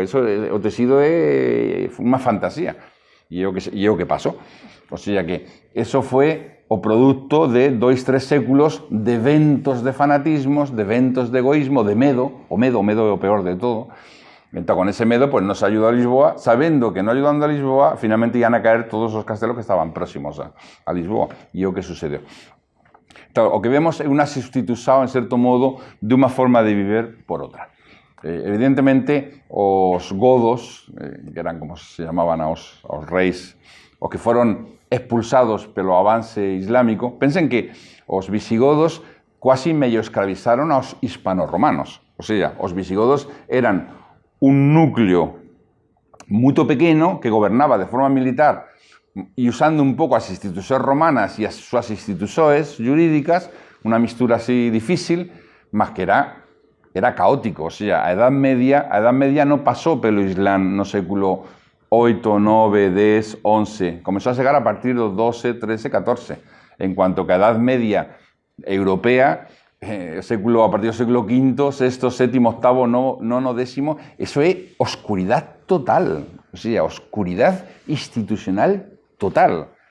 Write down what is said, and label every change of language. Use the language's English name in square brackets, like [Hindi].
[Galician] Eso, o tejido é unha fantasía. E é o que pasó. [Spanish] O sea que eso fue o producto de 2-3 séculos de eventos de fanatismos, de eventos de egoísmo, de medo. [Galician] O medo é o peor de todo. [Spanish] Entonces, con ese medo, pues nos ayudó a Lisboa, sabiendo que no ayudando a Lisboa, finalmente iban a caer todos os castelos que estaban próximos a Lisboa. [Galician] E é o que sucedeu. Entonces, o que vemos é unha sustitución, en certo modo, de unha forma de viver por outra. Evidentemente, os godos, que eran como se llamaban aos reis, os que foron expulsados pelo avance islámico, pensen que os visigodos quasi medio escravizaron aos hispano-romanos. O sea, os visigodos eran un núcleo moito pequeno que gobernaba de forma militar e usando un pouco as institucións romanas e as súas institucións jurídicas, unha mistura así difícil, mas que era caótico. O sea, a Edad Media non pasou pelo Islán no século 8, 9, 10, 11. [Spanish] Comenzó a llegar a partir de 12, 13, 14. En cuanto que a Edad Media europea, a partir del século V, VI, VII, VIII, nono, décimo, eso es oscuridad total. O sea, oscuridad institucional total.